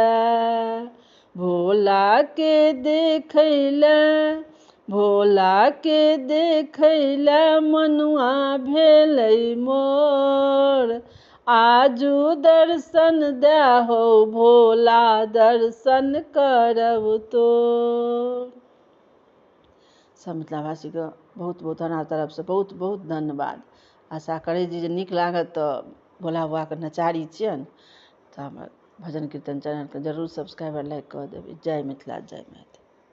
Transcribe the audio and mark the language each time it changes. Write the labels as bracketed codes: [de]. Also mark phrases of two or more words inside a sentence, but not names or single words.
[mai] भोला के देखै लए भोला के देखै लए मनुआ भेलै मोर। आजू दर्शन दहो भोला दर्शन करब तोर। सब मिथिलावासी के बहुत बहुत हमरा तरफ से बहुत बहुत धन्यवाद। आशा करै छी जे नीक लागत तऽ भोला बाबा के नचारी छियनि तऽ हमर भजन कीर्तन चैनल के जरूर सब्सक्राइब लाइक कऽ देबै। जय मिथिला जय मैथिली।